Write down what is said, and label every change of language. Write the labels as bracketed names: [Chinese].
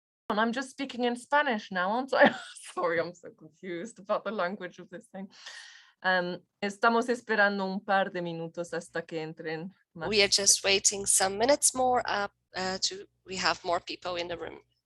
[English] I'm just speaking in Spanish now, aren't I? Sorry, I'm so confused about the language of this thing. [Spanish] Estamos esperando un par de minutos hasta que entren más. [English] We are just waiting some minutes more up we have more people in the room.